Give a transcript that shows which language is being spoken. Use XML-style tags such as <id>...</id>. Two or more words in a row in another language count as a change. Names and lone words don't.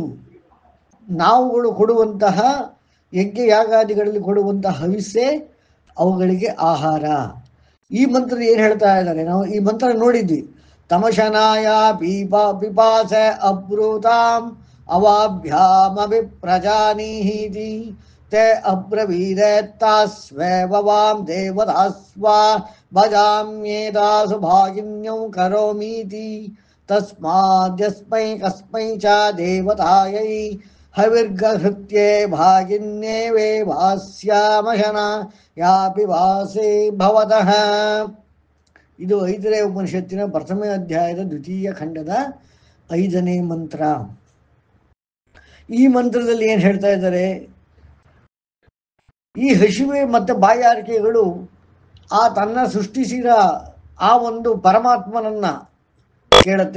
<kn>ನಾವುಗಳು ಕೊಡುವಂತಹ ಯಜ್ಞ ಯಾಗಾದಿಗಳಲ್ಲಿ ಕೊಡುವಂತಹ ಹವಿಸ್ಸೇ ಅವುಗಳಿಗೆ ಆಹಾರ. ಈ ಮಂತ್ರ ಏನು ಹೇಳ್ತಾ ಇದ್ದಾರೆ? ನಾವು ಈ ಮಂತ್ರ ನೋಡಿದ್ವಿ.</kn> <sa>ತಮಶನಾಯ ಪಿಪಾಸ ಅಬ್ರೂತಾಂ ಅವಾಭ್ಯಾಮಭಿ ಪ್ರಜಾನೀಹೀತಿ ते अब्रवीदेत्तास्वेववां देवदास्वा भजाम्येतासु भागिन्यौ करोमीति तस्माद्यस्मै कस्मै च देवतायै हविर्गहृत्ये भागिन्ये वे भास्यामशना यापि वासे भवतः.</sa> <kn>ಇದು 5ನೇ ಉಪನಿಷತ್ತಿನ ಪ್ರಥಮ ಅಧ್ಯಾಯದ ದ್ವಿತೀಯ ಖಂಡದ 5ನೇ ಮಂತ್ರ. ಈ ಮಂತ್ರದಲ್ಲಿ ಏನು ಹೇಳ್ತಾ ಇದ್ದಾರೆ? ಈ ಹಸಿವೆ ಮತ್ತು ಬಾಯಾರಿಕೆಗಳು ಆ ತನ್ನ ಸೃಷ್ಟಿಸಿದ ಆ ಒಂದು ಪರಮಾತ್ಮನನ್ನು ಕೇಳುತ್ತೆ.</kn>